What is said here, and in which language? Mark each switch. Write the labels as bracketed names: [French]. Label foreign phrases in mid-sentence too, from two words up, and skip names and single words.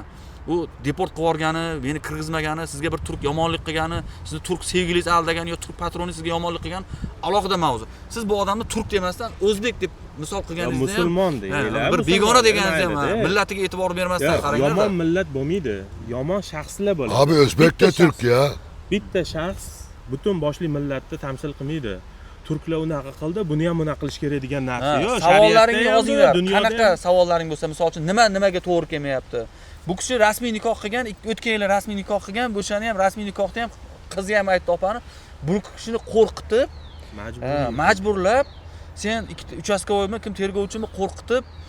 [Uzbek] U deport qilib yuborgani, meni kirgizmagani, sizga bir turk yomonlik qilgani, sizni turk sevgilingiz aldagani yo turk patroni sizga yomonlik qilgan alohida mavzu. Siz bu odamni turk demasdan o'zbek deb misol qilganingizni ham musulmon deydilar. bir begona deganingizni ham millatiga e'tibor bermasdan qaranglar. Yomon millat bo'lmaydi. Yomon shaxslar bo'ladi. [Turkish] Abi Özbek de Türk ya. [Uzbek] Bitta shaxs butun boshli millatni tamsil qilmaydi. Turklar unaqa qildi, buni ham unaqa qilish kerak degan narsa yo'q. Savollaringni yozinglar. Qanaqa savollaring bo'lsa, misol uchun nimaga to'g'ri kelmayapti? Bu kishi rasmiy nikoh qilgan, o'tgan yili rasmiy nikoh qilgan, bo'shani ham rasmiy nikohda ham qizi ham aytdi opani, bu kishini qo'rqitib, majburlab, sen uchastkovoymi, kim tergovchimi qo'rqitib,